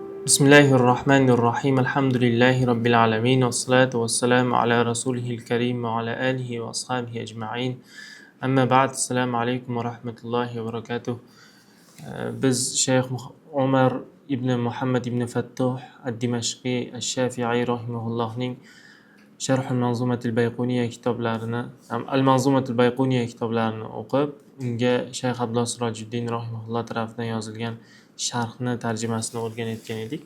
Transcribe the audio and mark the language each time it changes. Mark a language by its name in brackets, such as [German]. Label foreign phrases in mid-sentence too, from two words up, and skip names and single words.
[Arabic] بسم الله الرحمن الرحيم. الحمد لله رب العالمين. والصلاة والسلام على رسوله الكريم وعلى آله وأصحابه أجمعين. أما بعد. السلام عليكم ورحمة الله وبركاته. [Uzbek] Biz Shayx Umar ibn Muhammad ibn Fattuh ad-Dimashqiy ash-Shafi'i rahimahullohning Sharh al-Manzumat al-Bayquniya kitoblarini, al-Manzumat al-Bayquniya kitoblarini o'qib, unga Shayx Abdulloh Sirojiddin rahimahulloh tomonidan yozilgan sharhni tarjimasini o'rganayotgan edik.